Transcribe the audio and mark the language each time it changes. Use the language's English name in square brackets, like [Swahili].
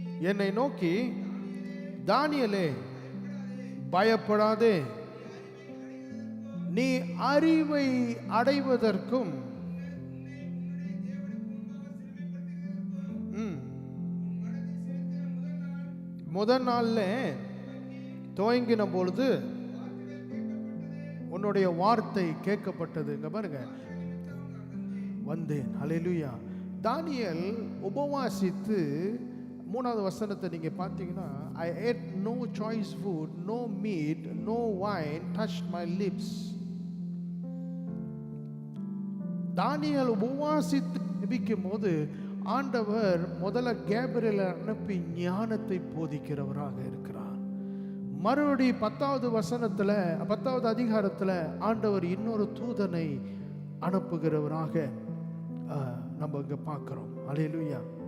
[Tamil] என்னை நோக்கி, தானியேலே பயப்படாதே, நீ அறிவை அடைவதற்கும் முதல் நாள்ல துவங்கின பொழுது உன்னுடைய வார்த்தை கேட்கப்பட்டது. இங்க பாருங்க, வந்தேன். ஹல்லேலூயா. தானியேல் உபவாசித்து 3வது வசனத்தை நீங்க பார்த்தீங்கன்னா, [English] I ate no choice food, no meat, no wine touched my lips. [Tamil] தானியேல் உபவாசித்து ஜெபிக்கும் போது ஆண்டவர் முதல்ல கேப்ரியலை அனுப்பி ஞானத்தை போதிக்கிறவராக இருக்கிறார். மறுபடி 10வது வசனத்துல 10வது அதிகாரத்துல ஆண்டவர் இன்னொரு தூதனை அனுப்புகிறவராக நம்ம இங்க பார்க்கிறோம். அல்லேலூயா.